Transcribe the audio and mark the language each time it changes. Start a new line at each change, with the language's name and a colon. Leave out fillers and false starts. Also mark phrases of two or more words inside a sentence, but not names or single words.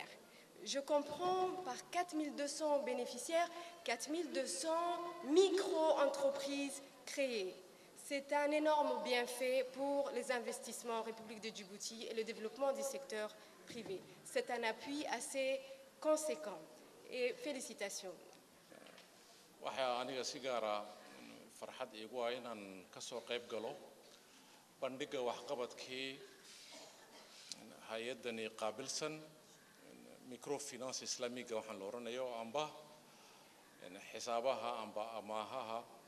French: Je comprends par 4200 bénéficiaires, 4200 micro-entreprises créées. C'est un énorme bienfait pour les investissements en République de Djibouti et le développement du secteur privé. C'est un appui assez conséquent. Et félicitations.
Somali: waxaa aniga si gaara farxad iigu ah inaan ka soo qayb galo bandhigga waxqabadkii hay-addani qaabilsan microfinance islaamiga waxaan la oranayo amba xisaabaha amba amaahaha